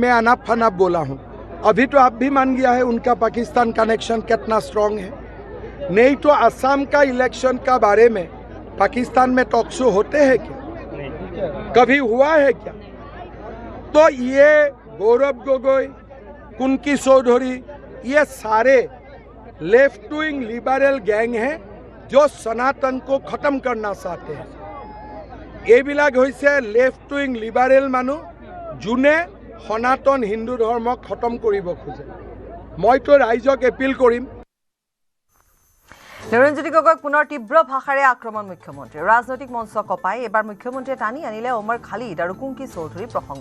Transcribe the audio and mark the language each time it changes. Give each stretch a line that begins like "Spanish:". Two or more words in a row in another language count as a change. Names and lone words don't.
Hindi: मैं अनाप फनाप बोला हूँ अभी तो आप भी मान गया है उनका पाकिस्तान कनेक्शन कितना स्ट्रांग है नहीं तो असम का इलेक्शन का बारे में पाकिस्तान में
English: talk show
Hindi: होते हैं क्या कभी हुआ है क्या तो ये गौरव गोगोई कुंकी चौधरी ये सारे
English: left wing liberal gang
Hindi: हैं जो सनातन को खत्म करना चाहते हैं।
Assamese: এইবিলাক হৈছে
English: left wing liberal
Assamese: মানুহ যোনে সনাতন হিন্দু ধৰ্মক খতম কৰিব খোজে। মইতো ৰাইজক এপিল কৰিম। লুৰিণজ্যোতি গগৈক পুনৰ তীব্ৰ ভাষাৰে আক্ৰমণ মুখ্যমন্ত্ৰী। ৰাজনৈতিক মঞ্চ কপাই এবাৰ মুখ্যমন্ত্ৰীয়ে টানি আনিলে ওমৰ খালিদ আৰু কুংকি চৌধুৰীৰ প্ৰসংগ।